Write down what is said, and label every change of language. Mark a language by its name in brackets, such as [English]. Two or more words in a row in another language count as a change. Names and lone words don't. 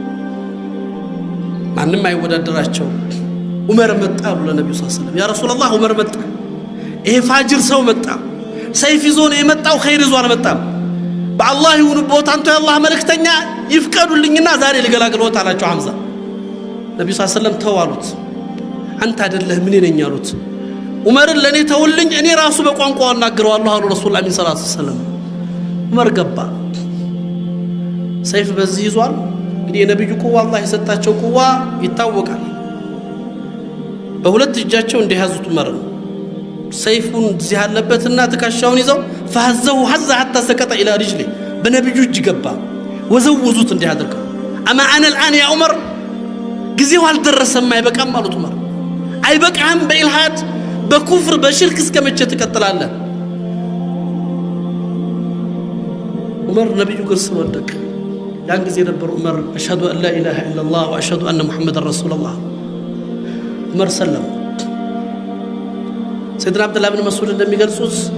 [Amharic] ማንም አይወዳደራቸው። ዑመር መጣ ብሎ ነብዩ [Arabic] صلى الله عليه وسلم يا رسول الله [Amharic] ዑመር መጣ፣ ይሄ ፋጅር ሰው መጣ፣ ሰይፍ ይዞ ነው የመጣው፣ ኸይር ይዞ አልመጣም። በአላህ ይሁንቦት አንተ የአላህ መልእክተኛ ይፍቀዱልኝና ዛሬ ልገላግሎት አላቸው ሐምዛ ነብዩ [Arabic] صلى الله عليه وسلم [Amharic] ተዋሉት አንተ አይደለህ ምን ነኝ ያሉት ዑመርን ለኔ ተውልኝ እኔ ራሱ በቋንቋው አናግረዋለሁ አሉ ረሱላህ [Arabic] صلى الله عليه وسلم [Amharic] ዑመር ገባ ሰይፍ በዚህ ይዟል እንግዲህ የነብዩ ቁዋ አላህ የሰጣቸው ቁዋ ይታወቃል በሁለት እጃቸው እንደያዙት ዑመር ሰይፉን እዚህ ያለበትና ተካሻውን ይዘው [Arabic] فهزه حزه حتى سقط الى رجله [Amharic] በነብዩ እጅ ገባ ወዘውዙት እንዲያደርገው [Arabic] اما انا الان يا عمر [Amharic] ጊዜው አልደረሰም አይበቃም አሉት ዑመር አይበቃም በኢልሃድ በኩፍር በሽርክ እስከመቼ ትቀጥላለህ ዑመር ነብዩ ግርስ ወደቀ ያን ጊዜ ነበር ዑመር [Arabic] أشهد أن لا إله إلا الله وأشهد أن محمدا رسول الله [Amharic] ዑመር ሰለም ሰይድና አብዱላህ ብን መስዑድ እንደሚገልጹት